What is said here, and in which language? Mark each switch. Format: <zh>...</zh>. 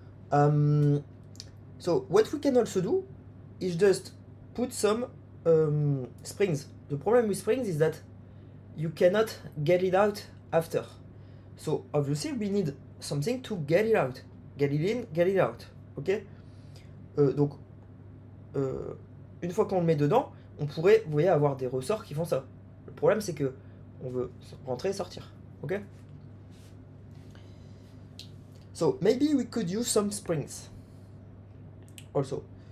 <en>So what we can also do is just put some springs. The problem with springs is that you cannot get it out after. So obviously we need something to get it out. Get it in, get it out. Ok?</en> <fr>Donc, une fois qu'on le met dedans, on pourrait, vous voyez, avoir des ressorts qui font ça. Le problème c'est que on veut rentrer et sortir. Ok?</fr> <en>So maybe we could use some springs also.</en>